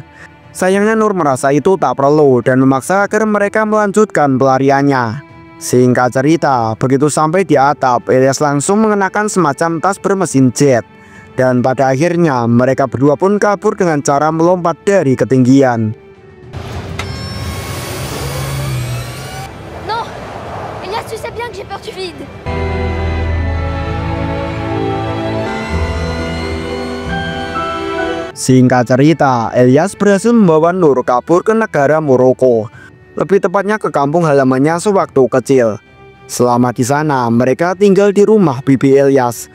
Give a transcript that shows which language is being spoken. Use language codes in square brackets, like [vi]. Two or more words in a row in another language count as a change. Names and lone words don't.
[id] Sayangnya Nur merasa itu tak perlu dan memaksa agar mereka melanjutkan pelariannya. Singkat cerita, begitu sampai di atap, Ilyas langsung mengenakan semacam tas bermesin jet. Dan pada akhirnya mereka berdua pun kabur dengan cara melompat dari ketinggian. [fr] Non, Ilyas, tu sais bien que j'ai peur du vide. [id] Singkat cerita, Ilyas berhasil membawa Nur kabur ke negara Maroko, lebih tepatnya ke kampung halamannya sewaktu kecil. Selama di sana, mereka tinggal di rumah bibi Ilyas.